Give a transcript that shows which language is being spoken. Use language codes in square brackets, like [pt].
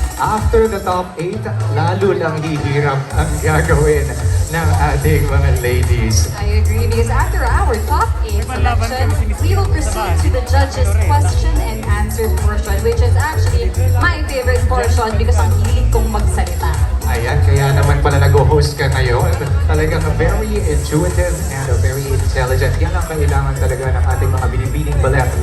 [en] After the top 8, [tl] lalo lang hihirap ang gagawin ng ating mga ladies. [en] I agree, because after our top 8 selection, we will proceed to the judges' question and answer portion, which is actually my favorite portion because [tl] ang hilig kong magsalita. Ayan, kaya naman pala nag-host ka ngayon. [en] Talagang very intuitive and very intelligent. [tl] Yan ang kailangan talaga ng ating mga Binibining Baler.